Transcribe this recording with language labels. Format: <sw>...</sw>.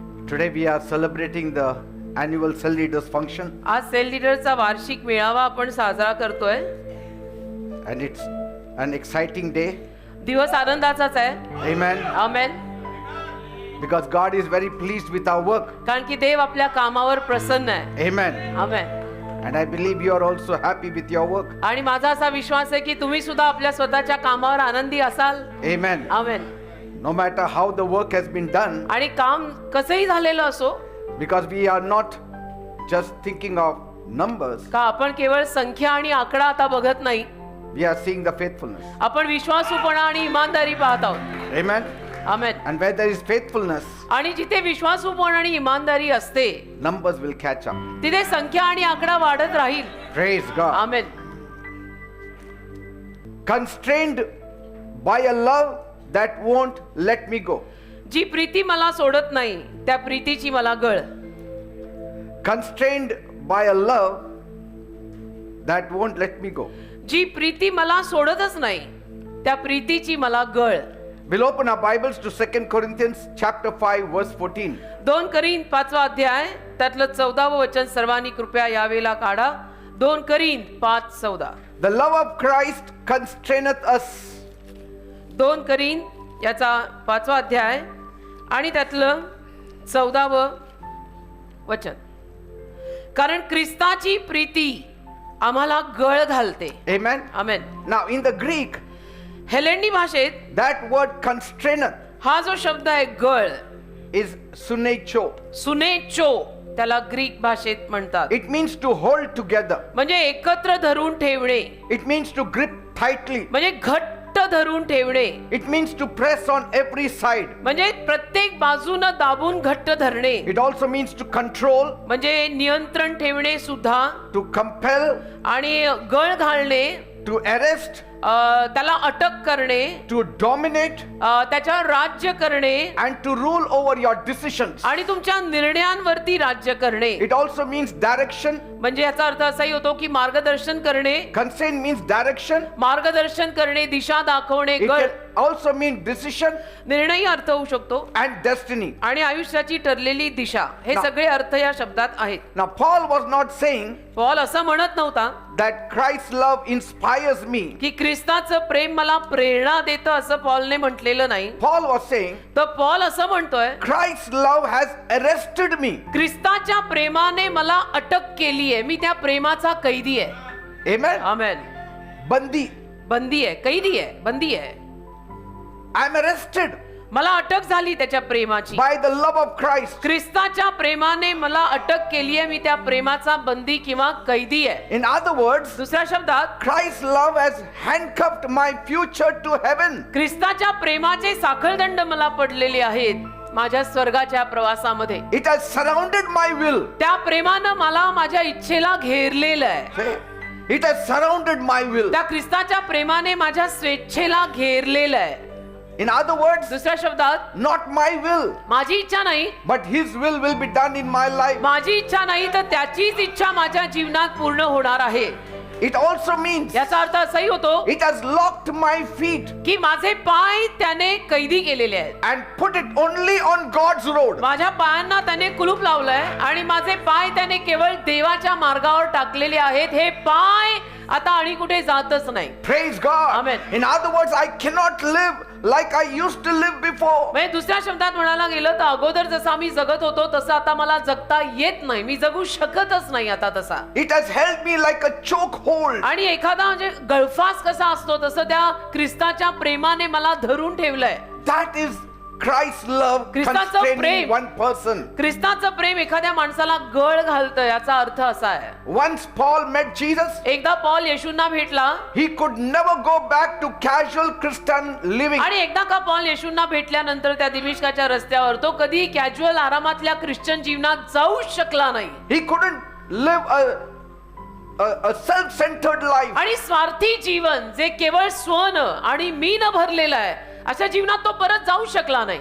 <en>Today we are celebrating the annual Cell Leaders function,</en> <mr>आज sale लीडरचा वार्षिक मेळावा आपण साजरा करतोय.</mr> <en>and it's an exciting day.</en> <mr>दिवस आनंदाचाच आहे.</mr> <en>Amen.</en> <mr>Amen.</mr> <en>Because God is very pleased with our work.</en> <mr>कारण की देव आपल्या कामावर प्रसन्न आहे.</mr> <en>Amen.</en> <mr>Amen.</mr> <en>And I believe you are also happy with your work.</en> <mr>आणि माझा असा विश्वास आहे की तुम्ही सुद्धा आपल्या स्वतःच्या कामावर आनंदी असाल.</mr> <en>Amen.</en> <mr>Amen.</mr> <en>No matter how the work has been done,</en> <mr>आणि काम कसंही झालेलं असो,</mr> <en>because we are not just thinking of numbers,</en> <mr>का आपण केवळ संख्या आणि आकडा आता बघत नाही,</mr> <en>we are seeing the faithfulness.</en> <mr>आपण विश्वासूपणा आणि इमानदारी पाहत आहोत.</mr> <en>Amen.</en> <mr>Amen.</mr> <en>And where there is faithfulness,</en> <mr>आणि जिथे विश्वासूपणा आणि इमानदारी असते,</mr> <en>numbers will catch up.</en> <mr>तिथे संख्या आणि आकडा वाढत राहील.</mr> <en>Praise God.</en> <mr>Amen.</mr> <en>Constrained by a love that won't let me go.</en> <mr>जी प्रीती मला सोडत नाही, त्या प्रीतीची मला गळ.</mr> <en>Constrained by a love that won't let me go.</en> <mr>जी प्रीती मला सोडतच नाही, त्या प्रीतीची मला गळ.</mr> <en>We'll open our Bibles to 2 Corinthians chapter 5 verse 14.</en> <mr>2 करीन 5वा अध्याय त्यातलं 14वं वचन सर्वांनी कृपया यावेळेला काढा. 2 करीन 5:14.</mr> <en>The love of Christ constraineth us.</en> <mr>2 करीन याचा 5वा अध्याय आणि त्यातलं 14वं वचन. कारण ख्रिस्ताची प्रीती आम्हाला गळ घालते.</mr> <en>Amen.</en> <mr>Amen.</mr> <en>Now in the Greek,</en> <mr>हेलेंडी भाषेत</mr> <en>that word constraineth</en> <mr>हा जो शब्द आहे गळ,</mr> <en>is sunecho.</en> <mr>सुनेचो त्याला ग्रीक भाषेत म्हणतात.</mr> <en>It means to hold together.</en> <mr>म्हणजे एकत्र धरून ठेवणे,</mr> <en>It means to grip tightly.</en> <mr>म्हणजे घट्ट धरून ठेवणे,</mr> <en>It means to press on every side.</en> <mr>म्हणजे प्रत्येक बाजूनं दाबून घट्ट धरणे,</mr> <en>It also means to control,</en> <mr>म्हणजे नियंत्रण ठेवणे सुद्धा.</mr> <en>to compel,</en> <mr>आणि गळ घालणे,</mr> <en>to arrest,</en> <mr>त्याला अटक करणे,</mr> <en>to dominate,</en> <mr>त्याच्यावर राज्य करणे</mr> <en>and to rule over your decisions.</en> <mr>आणि तुमच्या निर्णयांवरती राज्य करणे.</mr> <en>It also means direction.</en> <mr>म्हणजे याचा अर्थ असाही होतो की मार्गदर्शन करणे.</mr> <en>Constraint means direction.</en> <mr>मार्गदर्शन करणे, दिशा दाखवणे.</mr> <en>It</en> <mr>गळ</mr> <en>can also mean decision</en> <mr>निर्णयही अर्थ होऊ शकतो</mr> <en>and destiny.</en> <mr>आणि आयुष्याची ठरलेली दिशा. हे ना- सगळे अर्थ या शब्दात आहेत.</mr> <en>Now Paul was not saying</en> <mr>Paul असं म्हणत नव्हता</mr> <en>that Christ's love inspires me.</en> <mr>की ख्रिस्ताचं प्रेम मला प्रेरणा देतं, असं पॉलने म्हटलेलं नाही.</mr> <en>Paul was saying</en> <mr>तर पॉल असं म्हणतोय,</mr> <en>Christ's love has arrested me.</en> <mr>ख्रिस्ताच्या प्रेमाने मला अटक केली आहे, मी त्या प्रेमाचा कैदी आहे.</mr> <en>Amen.</en> <mr>आमेन. Bandi. बंदी आहे, कैदी आहे, बंदी आहे.</mr> <en>I'm arrested</en> <mr>मला अटक झाली त्याच्या प्रेमाची.</mr> <en>by the love of Christ.</en> <mr>ख्रिस्ताच्या प्रेमाने मला अटक केली आहे, मी त्या प्रेमाचा बंदी किंवा कैदी आहे.</mr> <en>In other words,</en> <mr>दुसऱ्या शब्दात,</mr> <en>Christ's love has handcuffed my future to heaven.</en> <mr>ख्रिस्ताच्या प्रेमाचे साखळदंड मला पडलेले आहेत माझ्या स्वर्गाच्या प्रवासामध्ये.</mr> <en>It has surrounded my will.</en> <mr>त्या प्रेमानं मला माझ्या इच्छेला घेरलेलं आहे.</mr> <en>Say, it has surrounded my will.</en> <mr>त्या ख्रिस्ताच्या प्रेमाने माझ्या स्वेच्छेला घेरलेलं आहे.</mr> <en>In other words,</en> <mr>दुसऱ्या शब्दात,</mr> <en>not my will,</en> <mr>माझी इच्छा नाही,</mr> <en>but His will be done in my life.</en> <mr>माझी इच्छा नाही तर त्याचीच इच्छा माझ्या जीवनात पूर्ण होणार आहे.</mr> <en>It also means</en> <mr>याचा अर्थ असाही होतो</mr> <en>it has locked my feet</en> <mr>की माझे पाय त्याने कैदी केलेले आहेत.</mr> <en>and put it only on God's road.</en> <mr>माझ्या पायांना त्याने कुलूप लावलंय आणि माझे पाय त्याने केवळ देवाच्या मार्गावर टाकलेले आहेत. हे पाय आता आणि कुठे जातच नाही.</mr> <en>Praise God. Amen. In other words, I cannot live like I used to live before.</en> <mr>म्हणजे दुसऱ्या शब्दात म्हणायला गेलं तर अगोदर जसा मी जगत होतो तसं आता मला जगता येत नाही. मी जगू शकतच नाही आता तसा.</mr> <en>It has held me like a chokehold.</en> <mr>आणि एखादा म्हणजे गळफास कसा असतो तसं त्या ख्रिस्ताच्या प्रेमाने मला धरून ठेवलंय.</mr> <en>That is Christ's love</en> <mr>ख्रिस्ताचं</mr> <en>constraining</en> <mr>Prem.</mr> <en>one person.</en> <mr>ख्रिस्ताचं प्रेम एखाद्या माणसाला गळ घालतं. याचा अर्थ असा आहे,</mr> <en>Once Paul met Jesus,</en> <mr>एकदा पॉल येशूंना भेटला</mr> <en>he could never go back to casual Christian living.</en> <mr>आणि एकदा का पॉल येशूंना भेटल्यानंतर त्या दिमिश्काच्या रस्त्यावर तो कधी कॅज्युअल आरामातल्या ख्रिश्चन जीवनात जाऊ शकला नाही.</mr> <en>He couldn't live a self-centered life.</en> <mr>आणि स्वार्थी जीवन जे केवळ स्वन आणि मी न भरलेलं आहे अशा जीवनात तो परत जाऊ शकला नाही.</mr>